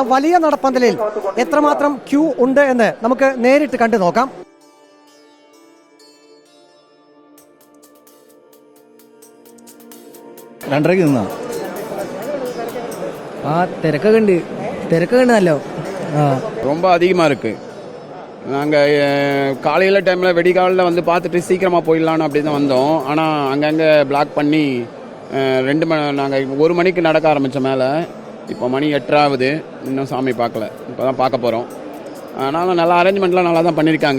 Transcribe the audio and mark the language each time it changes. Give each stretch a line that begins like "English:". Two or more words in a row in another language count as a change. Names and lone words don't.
Malayalam: വലിയ നടപ്പന്തലിൽ എത്രമാത്രം ക്യൂ ഉണ്ട് എന്ന് നമുക്ക് നേരിട്ട് കണ്ടു നോക്കാം. രണ്ടരക്ക് നിന്നാ തിരക്കൊക്കെ ഉണ്ട് നല്ലോ.
Tamil: ரொம்ப அதிகமாக இருக்குது. நாங்கள் காலையில் டைமில் வெடிகாலில் வந்து பார்த்துட்டு சீக்கிரமாக போயிடலான்னு அப்படி தான் வந்தோம். ஆனால் அங்கங்கே பிளாக் பண்ணி 2 மணி, நாங்கள் 1 மணிக்கு நடக்க ஆரம்பித்த மேலே இப்போ மணி 8 ஆகுது. இன்னும் சாமி பார்க்கல, இப்போ தான் பார்க்க போகிறோம். ஆனாலும் நல்லா அரேஞ்ச்மெண்ட்லாம் நல்லா தான் பண்ணியிருக்காங்க.